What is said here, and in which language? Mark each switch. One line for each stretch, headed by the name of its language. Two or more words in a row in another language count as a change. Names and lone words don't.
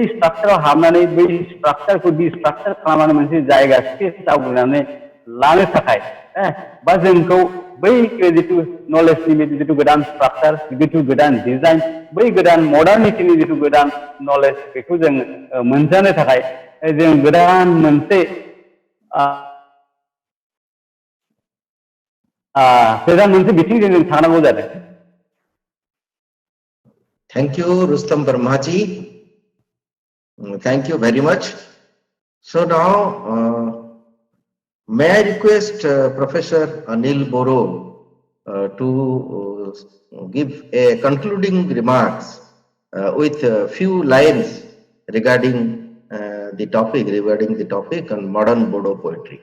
Bodo: स्ट्राक्चाराव हाबनानै बै स्ट्राक्चारखौ डिस्ट्राक्चार खालामनानै मोनसे जायगा स्पेस आवग्रिनानै लानो थाखाय बा जोंखौ बै जितु नलेजनि जितु गोदान स्ट्राक्चार जितु गोदान डिजाइन बै गोदान मडार्निटिनि जितु गोदान नलेज बेखौ जों मोनजानो थाखाय जों गोदान मोनसे बिथिंजों जों थांनांगौ जादों।
English: thank you Rustam Verma ji. Thank you very much. So now, may I request Professor Anil Boro to give a concluding remarks with a few lines regarding the topic on modern Bodo poetry.